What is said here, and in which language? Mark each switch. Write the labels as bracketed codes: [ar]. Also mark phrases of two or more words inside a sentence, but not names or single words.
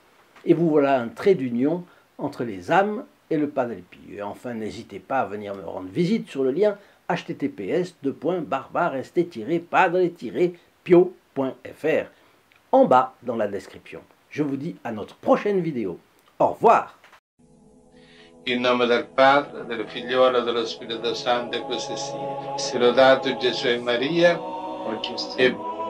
[fr] Et vous voilà un trait d'union entre les âmes et le Padre Pio. Et enfin, n'hésitez pas à venir me rendre visite sur le lien https://padre-pio.fr en bas dans la description. Je vous dis à notre prochaine vidéo. Au revoir. [it] In nome del Padre, del Figliolo e dello Spirito Santo, e così sia. Sia lodato Gesù e Maria, e